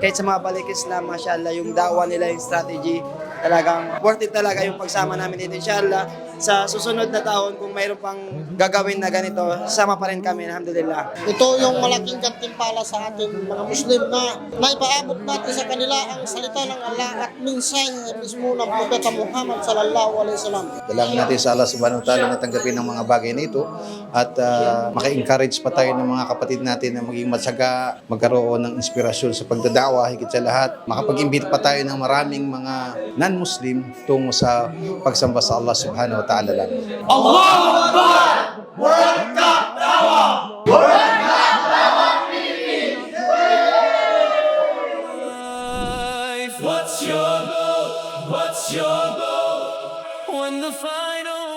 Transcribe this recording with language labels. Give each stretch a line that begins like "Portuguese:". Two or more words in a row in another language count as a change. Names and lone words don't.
Filipino: Kahit sa mga balik Islam, mashallah, yung dawa nila, yung strategy, talagang
English: worth it
Filipino: talaga yung pagsama namin dito. Inshallah, sa susunod na taon, kung mayroon pang gagawin na ganito, sama pa rin kami, alhamdulillah. Ito yung malaking gantimpala sa ating mga Muslim na maipaabot natin sa kanila ang salita ng Allah at mensahe mismo ng Propeta Muhammad
Arabic: صلى الله عليه وسلم.
Filipino: Dalangin natin sa Allah
Arabic: سبحانه وتعالى
Filipino: na tanggapin ang mga bagay na ito at maka-encourage pa tayo ng mga kapatid natin na maging matyaga, magkaroon ng inspirasyon sa pagdadawa, higit sa lahat. Makapag-imbita pa tayo ng maraming mga non-Muslim tungo sa pagsamba sa Allah
Arabic: سبحانه وتعالى
Filipino: lang.
Arabic: الله أكبر!
English: World Cup Dawa! World Cup Dawa Philippines! What's your goal? What's your goal? When the final